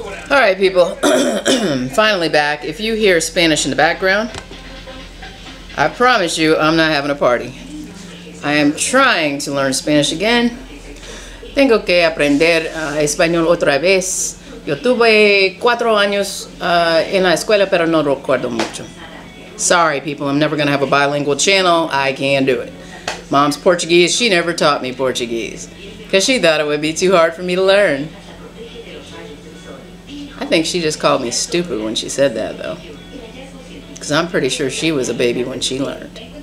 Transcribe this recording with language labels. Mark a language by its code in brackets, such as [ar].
[en] Alright, people, finally back. If you hear Spanish in the background, I promise you I'm not having a party. I am trying to learn Spanish again. [es] Tengo que aprender español otra vez. Yo tuve 4 años en la escuela, pero no recuerdo mucho. [en] Sorry, people, I'm never going to have a bilingual channel. I can't do it. Mom's Portuguese. She never taught me Portuguese because she thought it would be too hard for me to learn. I think she just called me stupid when she said that, though, because I'm pretty sure she was a baby when she learned.